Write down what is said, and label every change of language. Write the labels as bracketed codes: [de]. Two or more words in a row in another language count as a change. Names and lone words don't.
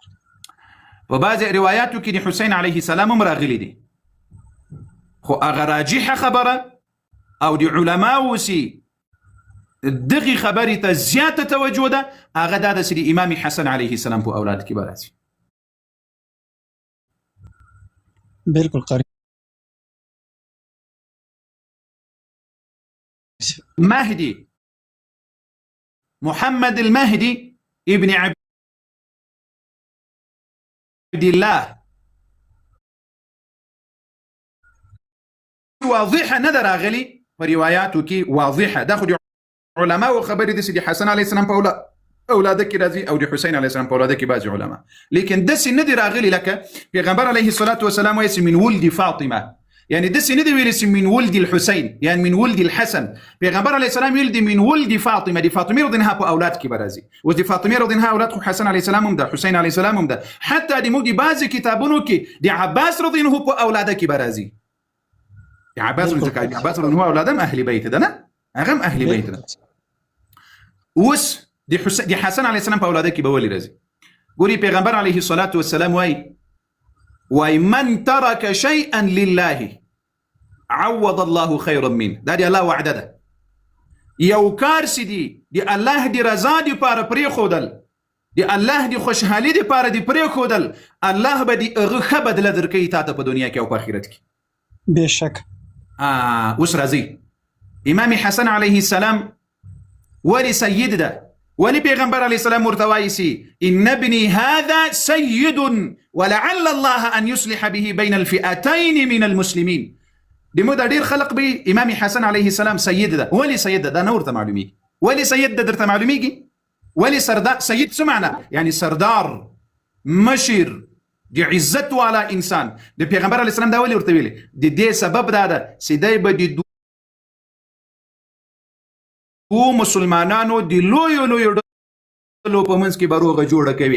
[ps] په بعضې روایاتو کې د حسین [ar] علیه السلام [ps] هم راغلي دي، خو هغه راجحه خبره او د علماو سي دغه خبرې ته زیاته توجه ده، هغه دا ده چې د امام حسن [ar] علیه السلام [ps] په اولاد کې به راځي. بالکل قاری. مهدي محمد المهدي ابن عبد الله واضحه نظر راغلي په روایاتو کې واضحه، دا خو د علماو خبرې دي چې د حسن [ar] علیه السلام [ps] په اولاده کې راځي او د حسین [ar] علیه السلام [ps] په اولاده کې بعضې علما، لیکن داسې نه دي راغلي لکه پیغمبر [ar] علیه الصلاة والسلام [ps] وایي [ar] من ولد فاطمه، [ps] يعني داسې نه دي ویلي [ar] من ولد الحسین، [ps] يعني [ar] من ولد الحسن. [ps] پیغمبر [ar] علیه السلام [ps] ویل دي [ar] من ولد فاطمه، [ps] د فاطمه [ar] رضی الله عنها [ps] په اولاد کې به راځي. اوس د فاطمه [ar] رضی الله عنها [ps] اولاد خو حسن [ar] علیه السلام [ps] هم ده، حسین [ar] علیه السلام [ps] هم ده، حتی د موږ د بعضې کتابونو کې د عباس [ar] رضی الله عنه [ps] په اولاده کې به راځي. د عباس [ar] رضی الله عنه [ps] اولاد هم اهل بیت ده، نه هغه هم اهل بیت ده. اوس د حسن [ar] علیه السلام [ps] په اولاده کې به ولې راځي؟ ګوري پیغمبر [ar] علیه الصلاة والسلام [ps] وای [ar] من ترك شيئا لله عوض الله خيرا منه. [ps] دا دی الله وعده ده. یو کار چې دی الله دی رضا دی پاره پرېښودل، دی الله دی خوشحالي دی پاره دی پرېښودل، الله به دی هغه ښه بدله درکوي تا ته په دنیا کې او په آخرت کې. بشک. اوس راځي امام حسن [ar] علیه السلام [ps] ولې سید ده؟ ولې پیغمبر [ar] علیه السلام [ps] ورته وایي چې [ar] ان ابني هذا سید ولعل الله ان يصلح به بين الفئتين من المسلمين. [ps] دمو دا ډیر خلق به امام حسن [ar] علیه السلام [ps] سید ده. ولې سید ده؟ دا نه ورته معلومیږي. ولې سید ده درته معلومیږي؟ ولې سردار؟ سید څه معنی؟ یعنی سردار، مشر، د عزت والا انسان. د پیغمبر [ar] علیه السلام [ps] دا ولې ورته ویلي؟ د دې سبب دا ده چې دی به د دوه مسلمانانو د لویو لویو ډلو په منځ کې به روغه جوړه کوي.